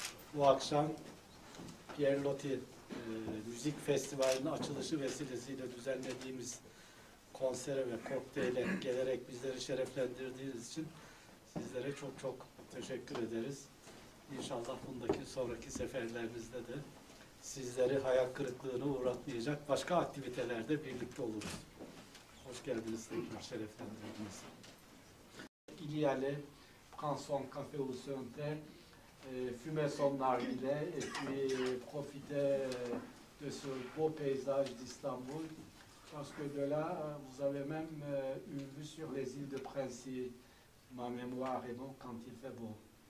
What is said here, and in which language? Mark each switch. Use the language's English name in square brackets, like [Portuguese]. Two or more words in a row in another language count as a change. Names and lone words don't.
[Turkish] Bu akşam Pierre Loti Müzik Festivali'nin açılışı vesilesiyle düzenlediğimiz konsere ve kokteyle gelerek bizleri şereflendirdiğiniz için sizlere çok çok teşekkür ederiz. İnşallah bundaki sonraki seferlerinizde de sizleri hayal kırıklığına uğratmayacak başka aktivitelerde birlikte oluruz. Hoş geldiniz, tekrar şereflendirdiniz. [French] Il y allait, prend son café au Saint-Terre, fumait son narguilé et puis profitait de ce beau paysage d'Istanbul, parce que de là, vous avez même une vue sur les îles de Princi, ma mémoire est bon quand il fait beau.